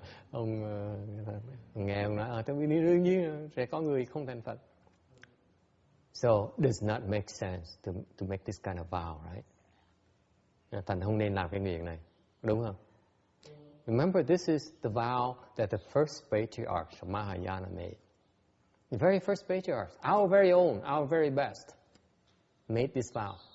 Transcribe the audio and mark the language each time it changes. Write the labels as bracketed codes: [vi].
[vi] Ông nghe ông nói, tôi đương nhiên sẽ có người không thành Phật. [en] So it does not make sense to make this kind of vow, right? [vi] Thành không nên làm cái nguyện này, đúng không? [en] Remember, this is the vow that the first patriarchs of Mahayana made. The very first patriarchs, our very own, our very best, made this vow.